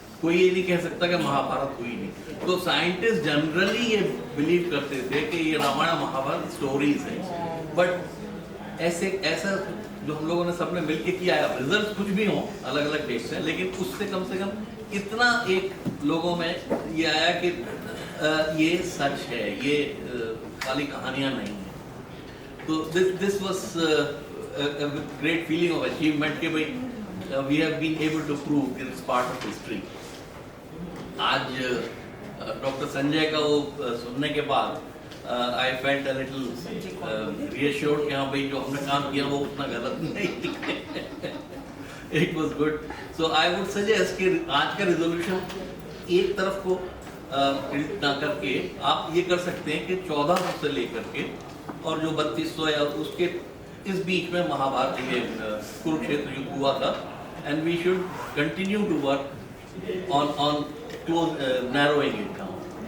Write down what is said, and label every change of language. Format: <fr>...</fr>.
<hi>कोई ये नहीं कह सकता कि महाभारत हुई नहीं। तो साइंटिस्ट जनरली ये बिलीव करते थे कि ये रामायण महाभारत स्टोरीज हैं, बट ऐसा जो हम लोगों ने सबने मिलके किया है, रिजल्ट कुछ भी हो अलग अलग देश से, लेकिन उससे कम से कम इतना एक लोगों में ये आया कि ये सच है, ये खाली कहानियां नहीं है।</hi> <en>तो this was a great feeling of achievement</en> <hi>कि भाई</hi> <en>we have been able to prove it is part of history।</en> <hi>आज डॉक्टर संजय का वो सुनने के बाद</hi> <en>I felt a little reassured</en> <hi>कि हाँ भाई जो हमने काम किया वो उतना गलत नहीं।</hi> <en>It was good. So I would suggest</en> <hi>कि आज का रिजोल्यूशन एक तरफ को ना करके आप ये कर सकते हैं कि 1400 से लेकर के और जो 3200 या उसके इस बीच में महाभारत ये कुरुक्षेत्र युद्ध हुआ था,</hi> <en>And we should continue to work on close narrowing it down.</en>